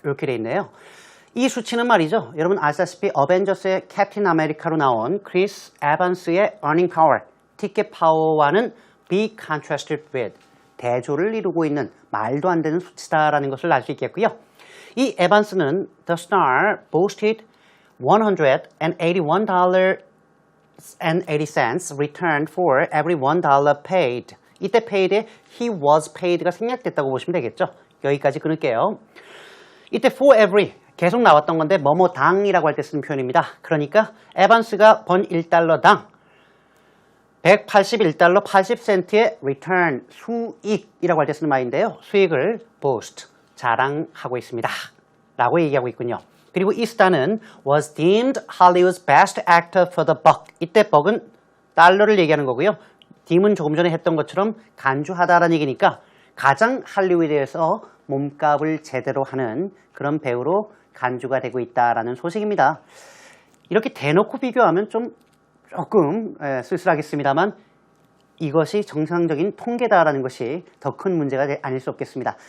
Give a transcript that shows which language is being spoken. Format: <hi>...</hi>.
<ko>이렇게 돼 있네요. 이 수치는 말이죠. 여러분 아시다시피 어벤져스의 캡틴 아메리카로 나온 크리스 에반스의</ko> <en>earning power,</en> <ko>티켓 파워와는</ko> <en>be contrasted with,</en> <ko>대조를 이루고 있는 말도 안 되는 수치다라는 것을 알 수 있겠고요. 이 에반스는</ko> <en>The Star boasted $181.80 returned for every $1 paid.</en> <ko>이때 paid에 he was paid가 생략됐다고 보시면 되겠죠. 여기까지 끊을게요. 이때 for every 계속 나왔던 건데 뭐뭐당이라고 할 때 쓰는 표현입니다. 그러니까 에반스가 번 1달러당 181달러 80센트의 return, 수익이라고 할 때 쓰는 말인데요. 수익을 boast, 자랑하고 있습니다. 라고 얘기하고 있군요. 그리고 이 스타는</ko> <en>was deemed Hollywood's best actor for the buck.</en> <ko>이때 buck은 달러를 얘기하는 거고요. deem은 조금 전에 했던 것처럼 간주하다라는 얘기니까 가장 할리우드에서 몸값을 제대로 하는 그런 배우로 간주가 되고 있다라는 소식입니다. 이렇게 대놓고 비교하면 조금 쓸쓸하겠습니다만 이것이 정상적인 통계다라는 것이 더 큰 문제가 아닐 수 없겠습니다.</ko>